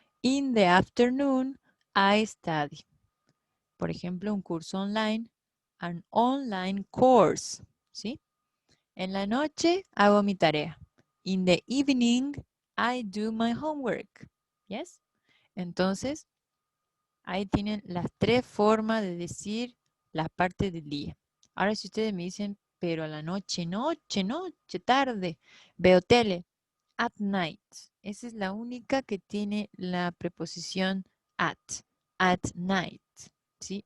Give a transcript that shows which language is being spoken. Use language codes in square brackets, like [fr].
[en] In the afternoon, I study. [es] Por ejemplo, un curso online, [en] an online course, [es] ¿sí? En la noche hago mi tarea. [en] In the evening, I do my homework. Yes? [es] Entonces, ahí tienen las tres formas de decir la parte del día. Ahora, si ustedes me dicen, pero a la noche, noche, tarde, veo tele, at night. Esa es la única que tiene la preposición at night, ¿sí?